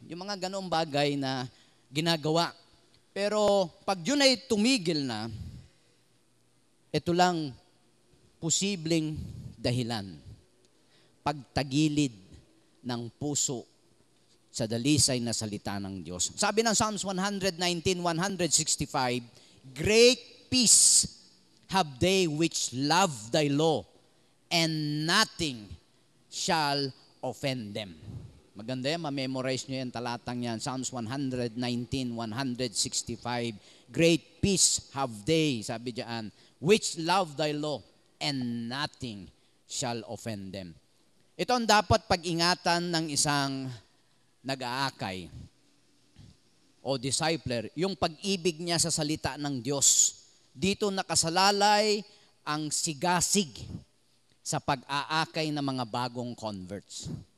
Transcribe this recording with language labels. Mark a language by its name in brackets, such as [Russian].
[Filipino] Yung mga ganoong bagay na ginagawa. Pero pag yun ay tumigil na, ito lang posibleng dahilan. Pagtagilid ng puso sa dalisay na salita ng Diyos. Sabi ng [English] Psalms 119:165, "Great peace have they which love thy law, and nothing shall offend them." [Filipino] Maganda yan, ma-memorize nyo yan, talatang yan. [English] Psalms 119:165, "Great peace have they," [Filipino] sabi diyan, [English] "which love thy law, and nothing shall offend them." [Filipino] Ito ang dapat pag-ingatan ng isang nag-aakay o discipler, yung pag-ibig niya sa salita ng Diyos. Dito nakasalalay ang sigasig sa pag-aakay ng mga bagong converts.